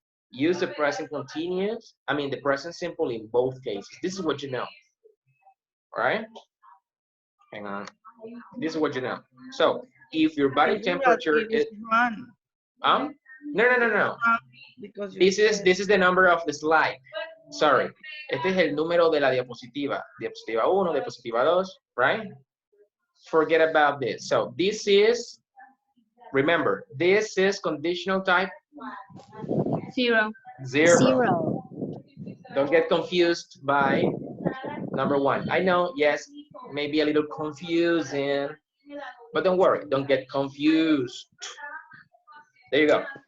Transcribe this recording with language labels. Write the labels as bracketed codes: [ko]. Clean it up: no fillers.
[en] Use the present continuous, the present simple in both cases. This is what you know, all right? Hang on. This is what you know. So if your body temperature is no. Because This is the number of the slide. Sorry. [es] Este es el número de la diapositiva. Diapositiva 1, diapositiva 2, [en] right? Forget about this. So this is, remember, this is conditional type 0. 0. Don't get confused by number 1. I know, yes, maybe a little confusing, but don't worry, don't get confused. There you go.